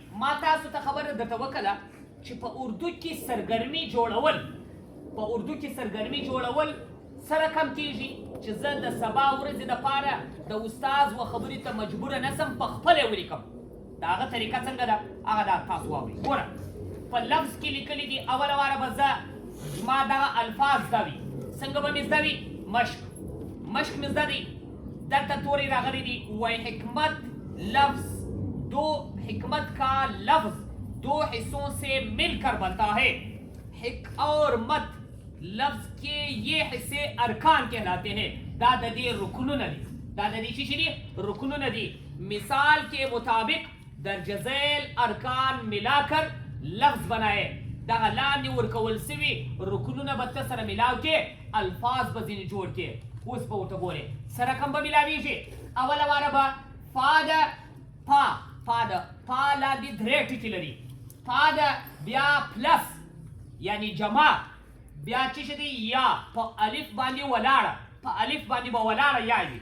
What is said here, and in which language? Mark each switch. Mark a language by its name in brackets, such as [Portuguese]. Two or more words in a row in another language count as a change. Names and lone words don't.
[Pashto] ما تاسو ته خبره درته وکړه چې په اردو کې سرګرمي جوړول سره کم کیږي چې زه د سبا ورځې دپاره د استاد و خبرې ته مجبوره نسم په خپله یې ولیکم. د هغه طریقه څنګه ده هغه دا تاسو واورئ. ګوره په لفظ کې لیکلي دي اوله واره به زه ما دغه الفاظ زده وي. څنګه به مې زده وي؟ مشق مې زده دی. دلته تورې راغلی دي وایي حکمت لفظ دو [Urdu] حکمت کا لفظ دو حصوں سے مل کر بنتا ہے. حک اور مت لفظ کے یہ حصے ارکان کہلاتے ہیں. [Pashto] دا د دې رکنونه دي. رکنونه دي. [Urdu] مثال کے مطابق درج ذیل ارکان ملا کر لفظ بنائے. [Pashto] دغه لاندې ورکول سوي رکنونه به ته سره ملاو کې الفاظ به ځینې جوړ کې. اوس به ورته ګورې سره کوم به ملاویږي. اوله واره به فا ده پا لاندې درې ټکي لري. پا ده بیا پلس یعنی جمع بیا چې شي دی یا په الف باندې ولاړه به ولاړه یا وي.